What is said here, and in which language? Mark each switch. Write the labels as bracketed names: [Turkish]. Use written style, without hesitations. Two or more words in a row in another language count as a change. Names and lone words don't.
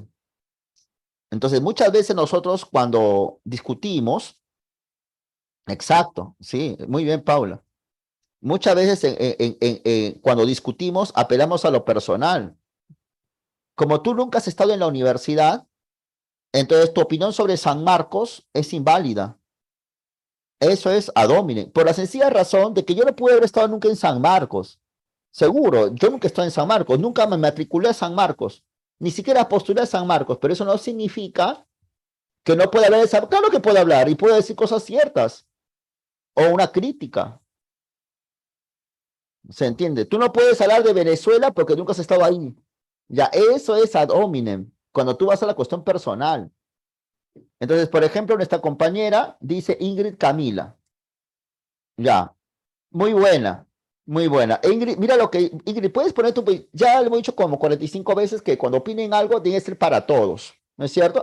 [Spanish] Entonces, muchas veces nosotros cuando discutimos, exacto, sí, muy bien, Paula. Muchas veces cuando discutimos apelamos a lo personal. Como tú nunca has estado en la universidad, entonces tu opinión sobre San Marcos es inválida. Eso es [Latin] ad hominem, [Spanish] por la sencilla razón de que yo no pude haber estado nunca en San Marcos. Seguro, yo nunca estoy en San Marcos, nunca me matriculé a San Marcos, ni siquiera postulé a San Marcos, pero eso no significa que no pueda hablar de San. Claro que puedo hablar y puedo decir cosas ciertas o una crítica. ¿Se entiende? Tú no puedes hablar de Venezuela porque nunca has estado ahí. Ya, eso es [Latin] ad hominem, [Spanish] cuando tú vas a la cuestión personal. Entonces, por ejemplo, nuestra compañera dice Ingrid Camila. Ya, muy buena, muy buena. Ingrid, mira lo que, Ingrid, puedes poner tu, ya lo hemos dicho como 45 veces que cuando opinen algo tiene que ser para todos, ¿no es cierto?